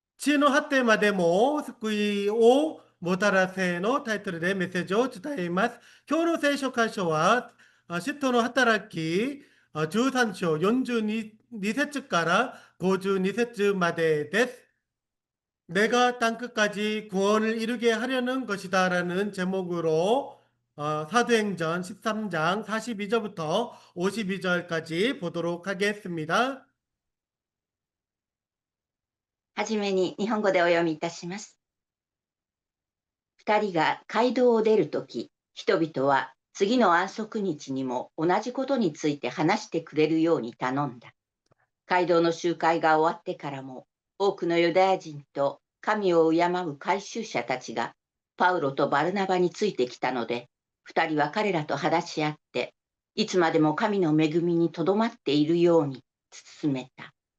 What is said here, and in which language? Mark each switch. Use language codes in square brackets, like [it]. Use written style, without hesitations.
[ja] 地の果てまでも救いをもたらせのタイトルでメッセージを伝えます。今日の聖書箇所は、使徒の働き13章42節から52節までです。 [ko] 내가 땅끝까지 구원을 이루게 하려는 것이다 라는 제목으로 사도행전 13장 42절부터 52절까지 보도록 하겠습니다. [ja] はじめに日本語でお読みいたします。二人が街道を出るとき、人々は次の安息日にも同じことについて話してくれるように頼んだ。街道の集会が終わってからも、多くのユダヤ人と神を敬う改宗者たちがパウロとバルナバについてきたので、二人は彼らと話し合って、いつまでも神の恵みにとどまっているように進めた。